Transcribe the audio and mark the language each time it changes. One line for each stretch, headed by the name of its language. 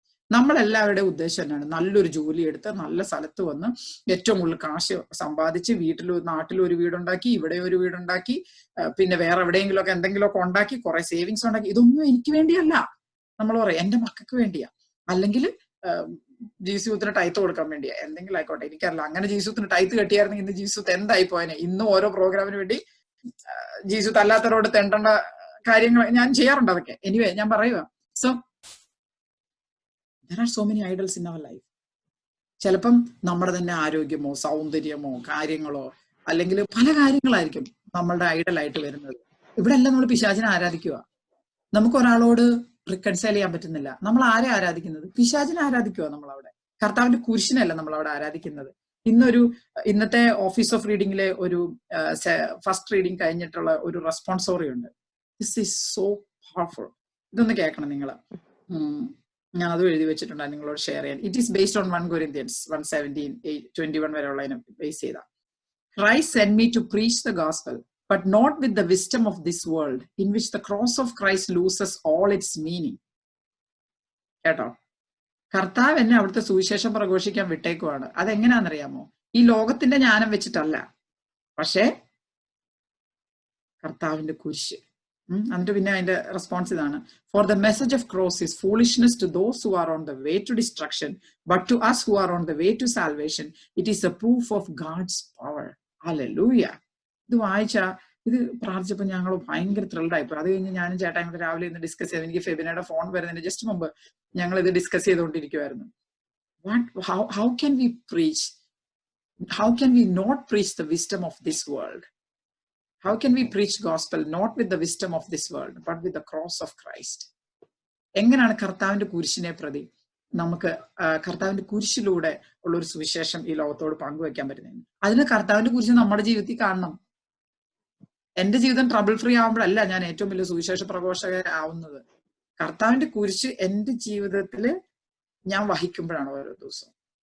Malayalam: നമ്മളെല്ലാവരുടെയും ഉദ്ദേശം തന്നെയാണ് നല്ലൊരു ജോലി എടുത്ത് നല്ല സ്ഥലത്ത് വന്ന് ഏറ്റവും കൂടുതൽ കാശ് സമ്പാദിച്ച് നാട്ടിൽ ഒരു വീടുണ്ടാക്കി, ഇവിടെ ഒരു വീടുണ്ടാക്കി, പിന്നെ വേറെ എവിടെയെങ്കിലും ഒക്കെ എന്തെങ്കിലുമൊക്കെ ഉണ്ടാക്കി കുറെ സേവിങ്സ് ഉണ്ടാക്കി. ഇതൊന്നും എനിക്ക് വേണ്ടിയല്ല. നമ്മൾ പറയും എന്റെ മക്കൾക്ക് വേണ്ടിയാ, അല്ലെങ്കിൽ ജീസൂത്തിന് ടൈത്ത് കൊടുക്കാൻ വേണ്ടിയാ, എന്തെങ്കിലും ആയിക്കോട്ടെ, എനിക്കറിയില്ല. അങ്ങനെ ജീസൂത്തിന് ടൈത്ത് കെട്ടിയായിരുന്നെങ്കിൽ ഇന്ന് ജീസൂത്ത് എന്തായി പോയനെ. ഇന്നും ഓരോ പ്രോഗ്രാമിന് വേണ്ടി ജീസൂത്ത് അല്ലാത്തവരോട് തെണ്ടേണ്ട കാര്യങ്ങൾ ഞാൻ ചെയ്യാറുണ്ട് അതൊക്കെ.
English: anyway
Malayalam: ഞാൻ പറയുക,
English: So there are so many idols in our life.
Malayalam: ചിലപ്പം നമ്മുടെ തന്നെ ആരോഗ്യമോ സൗന്ദര്യമോ കാര്യങ്ങളോ അല്ലെങ്കിൽ പല കാര്യങ്ങളായിരിക്കും നമ്മളുടെ ഐഡലായിട്ട് വരുന്നത്. ഇവിടെ എല്ലാം നമ്മൾ പിശാചിനെ ആരാധിക്കുക. നമുക്ക് ഒരാളോട് റിക്കൺസൈൽ ചെയ്യാൻ പറ്റുന്നില്ല. നമ്മൾ ആരെ ആരാധിക്കുന്നത്? പിശാചിനെ ആരാധിക്കുക നമ്മൾ അവിടെ. കർത്താവിന്റെ കുരിശിനല്ല നമ്മൾ അവിടെ ആരാധിക്കുന്നത്. ഇന്നത്തെ ഓഫീസ് ഓഫ് റീഡിങ്ങിലെ ഒരു ഫസ്റ്റ് റീഡിങ് കഴിഞ്ഞിട്ടുള്ള ഒരു റെസ്പോൺസോറി ഉണ്ട്.
English: This is so powerful.
Malayalam: ഇതൊന്ന് കേൾക്കണം നിങ്ങൾ. ഞാൻ അത് എഴുതി വെച്ചിട്ടുണ്ട്, നിങ്ങളോട് ഷെയർ ചെയ്യാൻ.
English: it is based on 1 Corinthians 1:17-21
Malayalam: വരെയുള്ളതിനെ base ചെയ്ത.
English: Christ sent me to preach the gospel, but not with the wisdom of this world, in which the cross of Christ loses all its meaning.
Malayalam: കേട്ടോ, കർത്താവ് എന്നെ അവിടുത്തെ സുവിശേഷം പ്രഘോഷിക്കാൻ വിട്ടേക്കുവാണ്. അതെങ്ങനെയാണെന്നറിയാമോ? ഈ ലോകത്തിന്റെ ജ്ഞാനം വെച്ചിട്ടല്ല, പക്ഷേ കർത്താവിന്റെ കുരിശ്. എന്നിട്ട് പിന്നെ അതിന്റെ റെസ്പോൺസ് ഇതാണ്:
English: For the message of cross is foolishness to those who are on the way to destruction, but to us who are on the way to salvation it is a proof of God's power. Hallelujah.
Malayalam: ഇത് പ്രാർത്ഥിച്ചപ്പോൾ ഞങ്ങൾ ഭയങ്കര ത്രിൽഡായിപ്പോ. അത് കഴിഞ്ഞ് ഞാനും ചേട്ടായും കൂടെ രാവിലെ ഇന്ന് ഡിസ്കസ് ചെയ്ത്, എനിക്ക് ഫെബിനയുടെ ഫോൺ വരുന്നതിന് ജസ്റ്റ് മുമ്പ് ഞങ്ങൾ ഇത് discuss ചെയ്തുകൊണ്ടിരിക്കുവായിരുന്നു.
English: How can we preach? How can we not preach the wisdom of this world? How can we preach gospel not with the wisdom of this world but with the cross of Christ?
Malayalam: എങ്ങനെയാണ് കർത്താവിന്റെ കുരിശിനെ പ്രതി നമുക്ക് കർത്താവിന്റെ കുരിശിലൂടെ ഉള്ള ഒരു സുവിശേഷം ഈ ലോകത്തോട് പങ്കുവെക്കാൻ പറ്റുന്നത്? അതിന് കർത്താവിന്റെ കുരിശ് നമ്മുടെ ജീവിതത്തിൽ കാണണം. എന്റെ ജീവിതം ട്രബിൾ ഫ്രീ ആവുമ്പോഴല്ല ഞാൻ ഏറ്റവും വലിയ സുവിശേഷ പ്രഘോഷകരാവുന്നത്. കർത്താവിന്റെ കുരിശ് എന്റെ ജീവിതത്തില് ഞാൻ വഹിക്കുമ്പോഴാണ് ഓരോ ദിവസവും.